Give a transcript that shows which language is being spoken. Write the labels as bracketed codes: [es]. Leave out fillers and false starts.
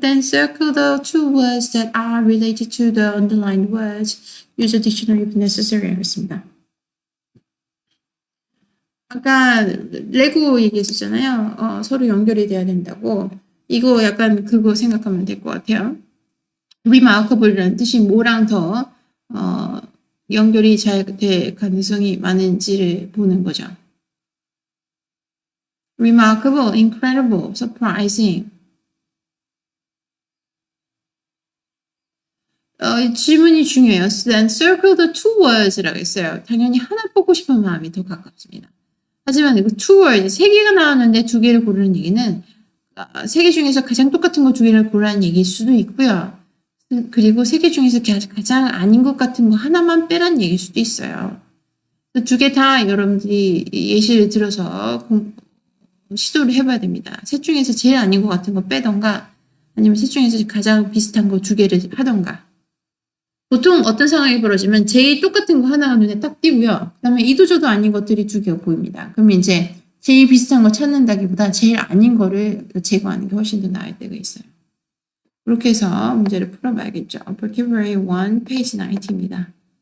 [en] Then circle the two words that are related to the underlined words. Use a dictionary if necessary. [ko] 하겠습니다. 아까 레고 얘기했었잖아요. 서로 연결이 돼야 된다고. 이거 약간 그거 생각하면 될 것 같아요. remarkable이라는 뜻이 뭐랑 더 연결이 잘 될 가능성이 많은지를 보는 거죠. [en] remarkable, incredible, surprising. [ko] 질문이 중요해요. [en] Then circle the two words [ko] 라고 했어요. 당연히 하나 뽑고 싶은 마음이 더 가깝습니다. 하지만 이거 two words, 세 개가 나왔는데 두 개를 고르는 얘기는 세 개 중에서 가장 똑같은 거 두 개를 고르라는 얘기일 수도 있고요. 그리고 세 개 중에서 가장 아닌 것 같은 거 하나만 빼라는 얘기일 수도 있어요. 두 개 다 여러분들이 예시를 들어서 시도를 해봐야 됩니다. 셋 중에서 제일 아닌 것 같은 거 빼던가 아니면 셋 중에서 가장 비슷한 거 두 개를 하던가. 보통 어떤 상황이 벌어지면 제일 똑같은 거 하나가 눈에 딱 띄고요. 그 다음에 이도저도 아닌 것들이 두 개가 보입니다. 그러면 이제 제일 비슷한 거 찾는다기보다 제일 아닌 거를 제거하는 게 훨씬 더 나을 때가 있어요. 그렇게 해서 문제를 풀어봐야겠죠. [en] Vocabulary 1, page 90 [ko] 입니다.